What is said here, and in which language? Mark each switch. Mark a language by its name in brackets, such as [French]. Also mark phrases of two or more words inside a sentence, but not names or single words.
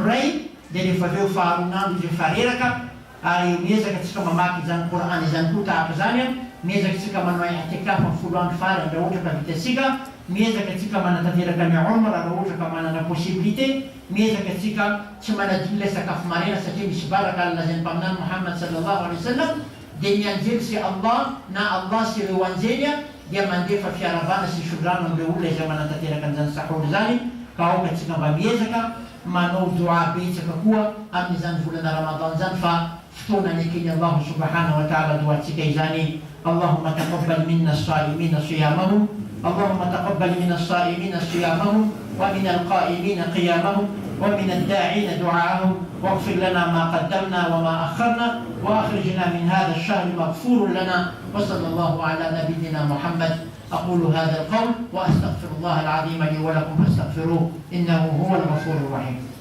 [Malagasy] ray dia rehefa aveo faharonandro izy efa reraka ary miezaka tsika mamaky zany Coran izany koa tahaka zany miezaka tsika manao i'tikaf amin'ny folo andro farany raha ohatra ka vitatsika miezaka tsika manatanteraka ny umra raha ohatra ka manana possibilité miezaka tsika tsy manadiny le sakafo marena satria misy baraka lazainy mpaminany Muhammad [Arabic] صلى الله عليه وسلم [Malagasy] dia mianjely sy Allah na Allah sy ireo anjely dia mandefa fiaravana sy sodrano amin'ireo olona izay manatanteraka an'izany sahoro zany ka aokatsika mba miezaka manao dua betsaka koa amin'izany volana ramadan zany fa fotoana nekeny Allah [Arabic] سبحانه وتعالى [Malagasy] duatsika izany [Arabic] اللهم تقبل منا الصائمين صيامهم اللهم تقبل من الصائمين صيامهم ومن القائمين قيامهم ومن الداعين دعاءهم واغفر لنا ما قدمنا وما أخرنا وأخرجنا من هذا الشهر مغفور لنا وصلى الله على نبينا محمد أقول هذا القول وأستغفر الله العظيم لي ولكم فاستغفروه إنه هو الغفور الرحيم.